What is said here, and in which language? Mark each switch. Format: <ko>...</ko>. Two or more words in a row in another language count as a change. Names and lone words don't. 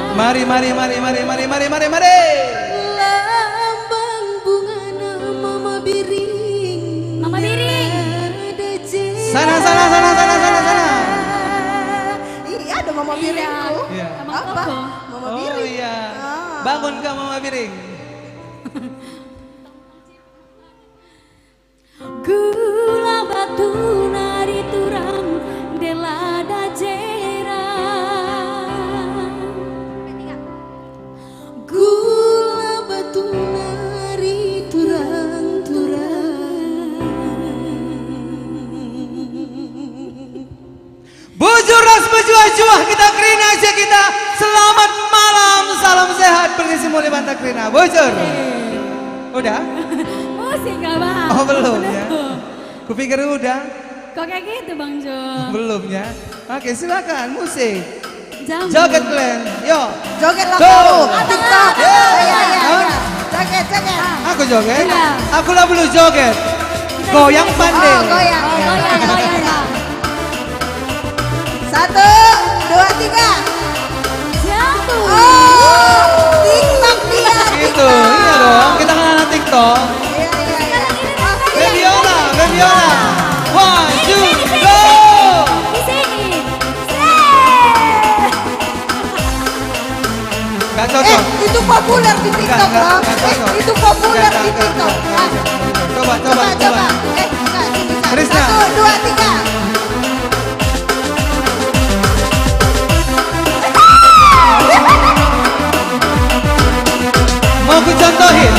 <id>Mari, mari, mari, mari, mari, mari, mari, mari. Lambang bunga mama biring. Mama Biring. Sana, sana, sana, sana, sana, sana. Iya ada mama biringku. Iya. Sama Apa? Koko. Mama Oh biring. iya. Ah. Bangun kah Mama Biring?</id> <btx>Gula batu nari turang delada jera. Gula batu nari turang-turang. Bujur ras berjuah-juah kita Krina aja kita.</btx> <id>Selamat malam, salam sehat permisi mulai Banta Krina. Bujur. Udah? Musik gak bang? Oh belum ya. Kupikir udah. Kok kayak gitu Bang Jo? Belum ya. Oke silakan musik. Jam. Joget Glenn. Yo. Joget lah Go. kamu. TikTok. Yeah. Iya iya Hah? iya. Joget joget. Aku joget. Iya. Aku lah belum joget. Goyang pandai. Oh goyang. Oh, goyang, goyang Bang. 1, 2, 3. Jatuh. Oh, TikTok dia. Gitu. Iya dong. Kita kan anak TikTok. Iya iya iya. Bebiola, Bebiola. 1, 2, go. Di sini. Gak cocok. Itu populer di TikTok loh. Nggak cocok. Itu populer Nggak, di nggak, TikTok. nggak, nggak, nggak. Coba, coba, Coba coba. enggak bisa. Krisna. 1, 2, 3. Mau ku contohin?</id>